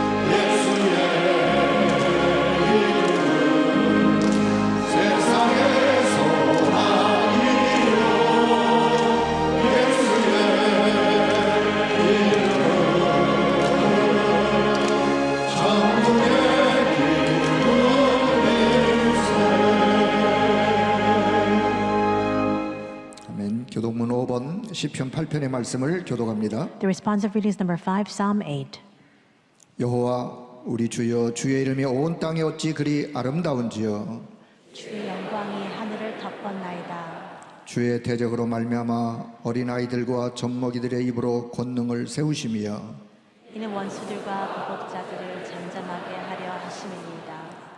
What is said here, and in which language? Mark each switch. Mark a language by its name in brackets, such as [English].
[Korean] 예수의 이름은 세상의 소망이요 예수의 이름은 천국의 기쁨일세. 아멘. 교독문 5번 시편 8편의 말씀을 교독합니다. [English] The responsive reading is number 5, Psalm 8. [Korean] 여호와 우리 주여 주의 이름이 온 땅에 어찌 그리 아름다운지요. 주의 영광이 하늘을 덮었나이다. 주의 대적으로 말미암아 어린아이들과 젖먹이들의 입으로 권능을 세우심이여. 이는 원수들과 보복자들을 잠잠하게 하려 하심이니이다.